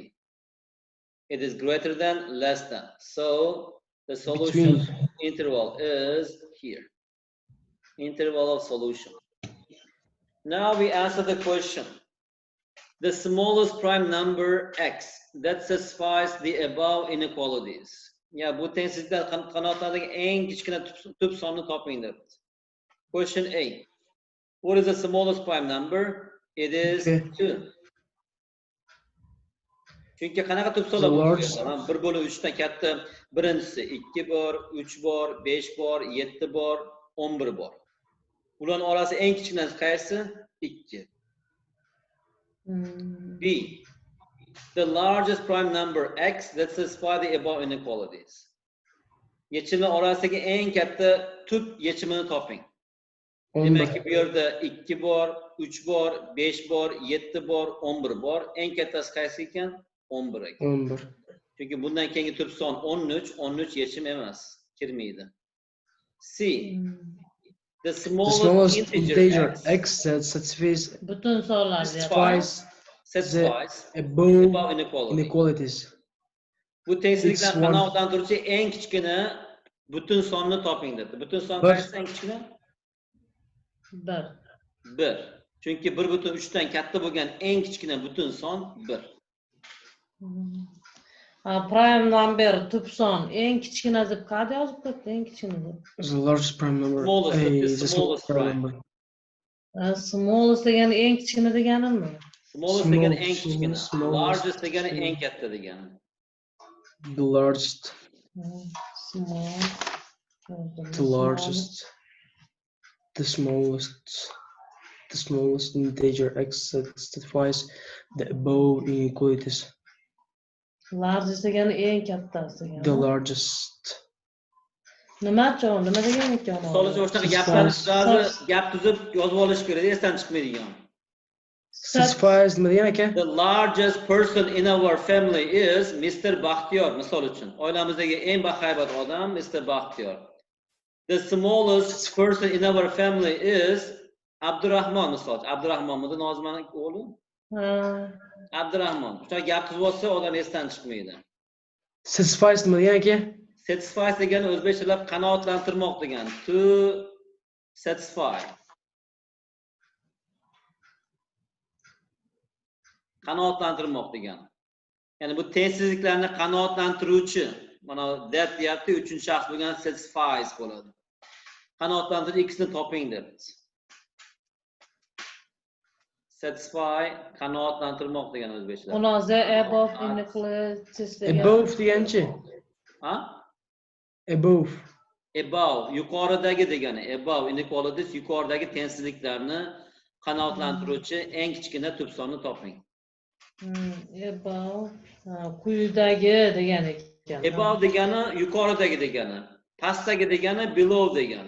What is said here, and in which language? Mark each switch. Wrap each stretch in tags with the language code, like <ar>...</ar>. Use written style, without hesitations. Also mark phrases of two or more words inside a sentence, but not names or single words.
<en>It is greater than, less than. So the solution interval is here. Interval of solution. Now we answer the question. The smallest prime number x that satisfies the above inequalities.</en> <uz>Ya bu tengsizliklar qanotidagi eng kichkina tub sonni toping deb.</uz> <en>Question A. What is the smallest prime number? It is 2.</en> <uz>Chunki qanaqa tub sonlar bor? 1/3 dan katta. Birinchisi 2 bor, 3 bor, 5 bor, 7 bor, 11 bor. Ularning orasi eng kichkinasi qaysi? 2.</uz> <en>B. The largest prime number x that satisfies the above inequalities.</en> <uz>Yechimlar orasidagi eng katta tub yechimini toping. Demak ki bu yerda 2 bor, 3 bor, 5 bor, 7 bor, 11 bor. Eng kattasi qaysi ekan? 11 ekan. 11. Chunki bundan keyingi tub son 13, 13 yechim emas, kirmaydi.</uz> <en>C. The smallest integer x that satisfies</en> <uz>butun sonlar</uz> <en>satisfies above inequalities.</en> <uz>Bu tengsizliklar qanoatdan turuvchi eng kichkina butun sonni toping dedi. Butun son qaysi eng kichkina? 1. Chunki 1/3 dan katta bo'lgan eng kichkina butun son 1.</uz> <en>Prime number</en> <uz>tub son eng kichkina deb qanday yozib qo'yibdi? Eng kichkina deb.</uz> <en>The largest prime number. Smallest prime number.</en> <uz>Smallest degani eng kichkina deganimi? Smallest degani eng kichkina. Largest degani eng katta degani.</uz> <en>The largest. Small. The largest. The smallest integer x that satisfies the above inequalities.</en> <uz>Largest degani eng kattasi degani.</uz> <en>The largest.</en> <uz>Nima degan ekan? Solution o'shanaqa gap tuzib yozib olish kerak, esdan chiqmaydigan. Satisfies nima degan aka?</uz> <en>The largest person in our family is Mr.</en> <uz>Baxtiyor, misol uchun. Oilamizdagi eng bahaybat odam Mr. Baxtiyor.</uz> <en>The smallest person in our family is Abdurrahmon, misol.</en> <uz>Abdurrahmon bu Nozmaning o'g'li? Abdurrahmon. Shunaqa gap qilib olsa, odam esdan chiqmaydi. Satisfies nima degan aka? Satisfies degani o'zbekchalab qanoatlantirmoq degani.</uz> <en>To satisfy.</en> <uz>Qanoatlantirmoq degani. Ya'ni bu tengsizliklarni qanoatlantiruvchi. Mana that deyapti, uchinchi shaxs bo'lgan satisfies bo'ladi. Qanoatlantirish ikkisini toping debdi. Satisfy qanoatlantirmoq degani o'zbekcha. Munoza</uz> <en>above inequalities</en> <uz>degan. Above deganchi? Ha?</uz> <en>Above.</en> <uz>Above yuqoridagi degani.</uz> <en>Above inequalities</en> <uz>yuqoridagi tengsizliklarni qanoatlantiruvchi eng kichkina tub sonni toping. Above quyidagi degani ekan. Above degani yuqoridagi degani. Pastdagi degani below degani.</uz>